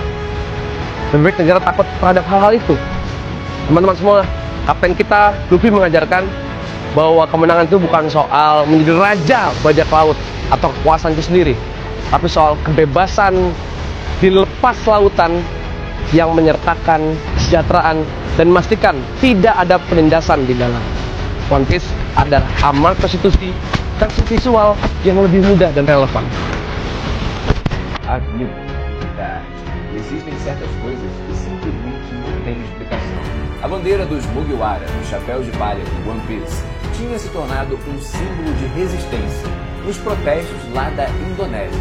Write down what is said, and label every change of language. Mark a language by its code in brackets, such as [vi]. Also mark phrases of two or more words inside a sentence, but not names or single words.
[id] Lebih baik negara takut terhadap hal-hal itu. Teman-teman semua, kapten kita Luffy mengajarkan bahwa kemenangan itu bukan soal menjadi raja bajak laut atau kekuasaan itu sendiri, tapi soal kebebasan di lepas lautan yang menyertakan kesejahteraan dan memastikan tidak ada penindasan di dalam. One Piece adalah amanat konstitusi versi visual yang lebih mudah dan relevan. [pt] Admito that existem certas coisas que simplesmente não têm explicação. A bandeira dos Mugiwara, dos chapéus de palha do One Piece, tinha se tornado um símbolo de resistência nos protestos lá da Indonésia.